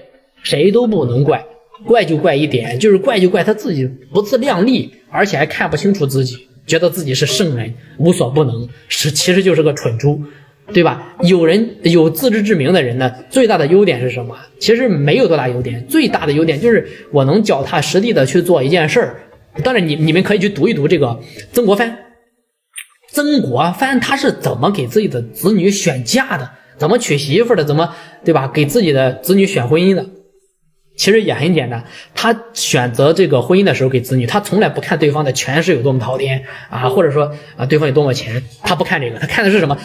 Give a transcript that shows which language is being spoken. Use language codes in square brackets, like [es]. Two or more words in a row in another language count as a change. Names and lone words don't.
[zh] 誰都不能怪，怪就怪一點，就是怪就怪他自己不自量力，而且還看不清楚自己，覺得自己是聖人，無所不能，其實就是個蠢豬。對吧？有自知之明的人呢，最大的優點是什麼？其實沒有多大優點，最大的優點就是我能腳踏實地的去做一件事兒。當然你們可以去讀一讀这個曾国藩他是怎麼給自己的子女選嫁的，怎麼娶媳婦的，怎麼對吧？給自己的子女選婚姻的。其實也很簡單，他選擇這個婚姻的時候給子女，他從來不看對方的權勢有多麼滔天或者說對方有多麼錢，他不看這個，他看的是什麼？